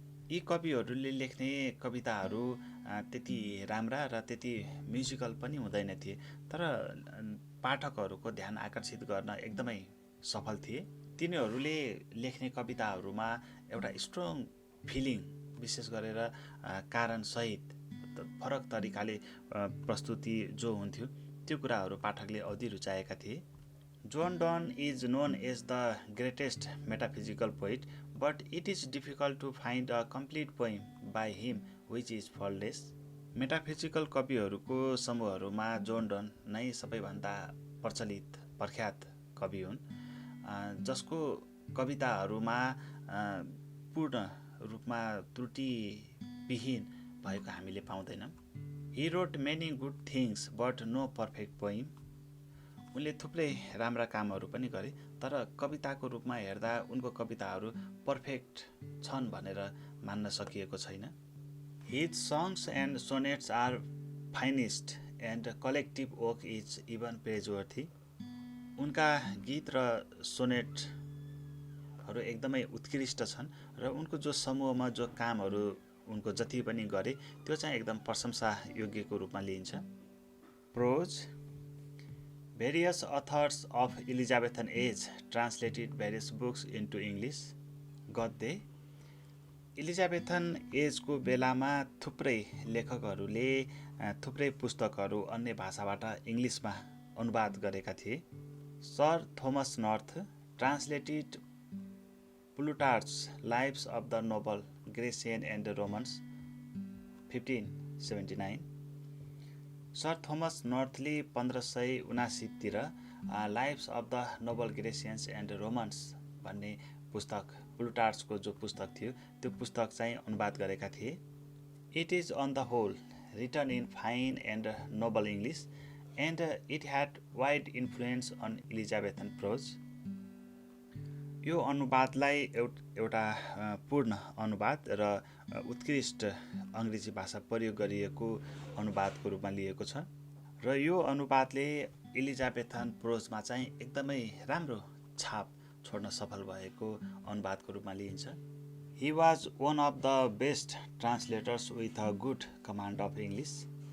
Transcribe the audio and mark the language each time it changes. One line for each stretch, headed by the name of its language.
Nepali: यी कविहरूले लेख्ने कविताहरू त्यति राम्रा र त्यति म्युजिकल पनि हुँदैन थिए, तर पाठकहरूको ध्यान आकर्षित गर्न एकदमै सफल थिए। तिनीहरूले लेख्ने कविताहरूमा एउटा स्ट्रङ फिलिङ विशेष गरेर कारण सहित फरक तरिकाले प्रस्तुति जो हुन्थ्यो त्यो कुराहरू पाठकले औधी रुचाएका थिए।
English: John Donne is known as the greatest metaphysical poet, but it is difficult to find a complete poem by him which is faultless.
Nepali: Metaphysical कविहरूको समूहहरूमा जोन डन नै सबैभन्दा प्रचलित प्रख्यात कवि हुन्, जसको कविताहरूमा पूर्ण रूपमा त्रुटिविहीन भएको हामीले पाउँदैनौँ।
English: He wrote many good things but no perfect poem.
Nepali: उनले थुप्रै राम्रा कामहरू पनि गरे, तर कविताको रूपमा हेर्दा उनको कविताहरू पर्फेक्ट छन् भनेर मान्न सकिएको छैन।
English: His songs and sonnets are finest and collective work is even praiseworthy.
Nepali: उनका गीत र सोनेटहरू एकदमै उत्कृष्ट छन् र उनको जो समूहमा जो कामहरू उनको जति पनि गरे त्यो चाहिँ एकदम प्रशंसा योग्यको रूपमा लिइन्छ।
English: Prose. Various authors of Elizabethan age translated various books into English.
Nepali: गद्य। इलिजाबेथन एजको बेलामा थुप्रै लेखकहरूले थुप्रै पुस्तकहरू अन्य भाषाबाट इङ्ग्लिसमा अनुवाद गरेका थिए।
English: Sir Thomas North translated Plutarch's Lives of the Noble Grecian and Romans 1579.
Nepali: Sir Thomas नर्थले 1579 तिर lives of the Nobel ग्रेसियन्स and Romans भन्ने पुस्तक प्लुटार्चको जो पुस्तक थियो त्यो पुस्तक चाहिँ अनुवाद गरेका थिए।
English: It is on the whole written in fine and noble English, and it had wide influence on Elizabethan prose.
Nepali: यो अनुवादलाई एउटा पूर्ण अनुवाद र उत्कृष्ट अङ्ग्रेजी भाषा प्रयोग गरिएको अनुवादको रूपमा लिएको छ र यो अनुवादले एलिजाबेथन प्रोजमा चाहिँ एकदमै राम्रो छाप छोड्न सफल भएको अनुवादको रूपमा लिइन्छ।
English: He was one of the best translators with a good command of English.